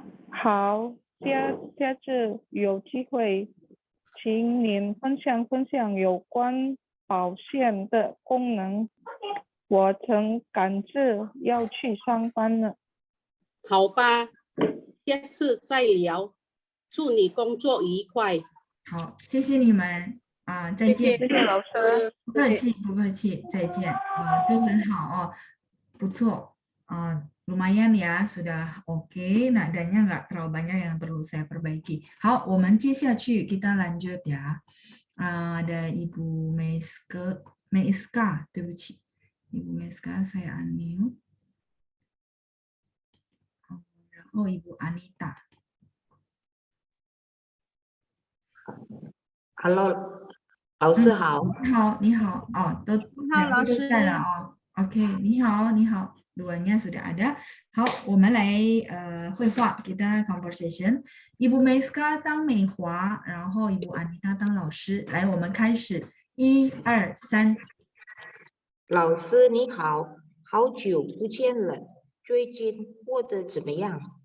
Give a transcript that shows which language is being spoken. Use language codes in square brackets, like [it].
[zh] 好，下次有机会，请您分享有关保险的功能。我曾赶着要去上班了。好吧，下次再聊，祝你工作愉快。好，谢谢你们啊，再见。谢谢老师，不客气，不客气，再见啊，都很好哦，不错啊， [id] lumayan ya sudah oke， nadanya nggak terlalu banyak yang perlu saya perbaiki。 [zh] 好，我们接下去 [id] kita lanjut ya， ada Ibu Meiska， [zh] 对不起， [id] Ibu Meiska saya unmute， 然后Ibu Anita。 [zh] Hello， 老师好。你好，哦，都两位都在了哦。 [id] OK， [zh] 你好， [id] dua-nya sudah ada。 [zh] 好，我们来绘画 [id] kita conversation。 [zh] Ibu Meiska 当美华，然后Ibu Anita 当老师。来，我们开始，1、2、3。老师你好，好久不见了，最近过得怎么样？